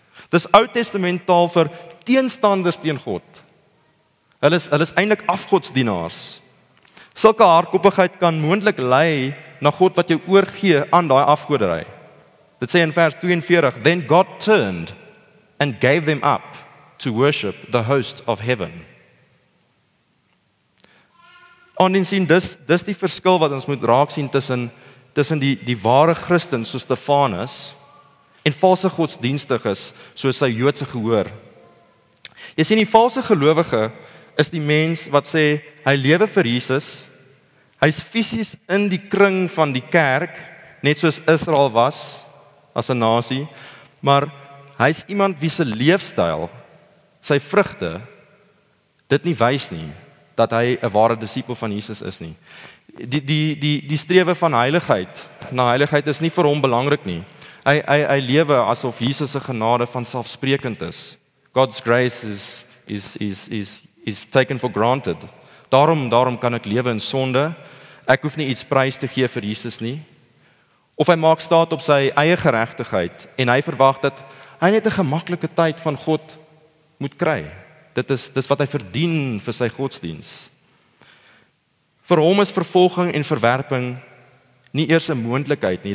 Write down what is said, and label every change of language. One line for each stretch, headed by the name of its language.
Afrikaans: Dis Ou Testament taal vir teenstanders teen God. Hulle is eintlik afgodsdienaars. Sulke hardkoppigheid kan moontlik lei na God wat jou oorgee aan daai afgoderry. Dit sê in vers 42,
English: then God turned and gave them up to worship the host of heaven.
Afrikaans: Sien, dis die verskil wat ons moet raak sien tussen die ware Christen soos Stefanus en valse godsdienstiges soos sy Joodse gehoor. Jy sien, die valse gelowige is die mens wat sê hy lewe vir Jesus. Hy's fisies in die kring van die kerk, net soos Israel was as 'n nasie, maar hy's iemand wie se leefstyl, sy vrugte dit nie wys nie dat hy 'n ware disipel van Jesus is nie. Die strewe van heiligheid, na heiligheid is nie vir hom belangrik nie. Hy lewe asof Jesus se genade vanselfsprekend is.
English: God's grace is taken for granted.
Afrikaans: Daarom kan ek lewe in sonde. Ek hoef nie iets prys te gee vir Jesus nie. Of hy maak staat op sy eie geregtigheid en hy verwag dat hy net 'n gemaklike tyd van God moet kry. Dis wat hy verdien vir sy godsdiens. Vir hom is vervolging en verwerping nie eers 'n moontlikheid nie.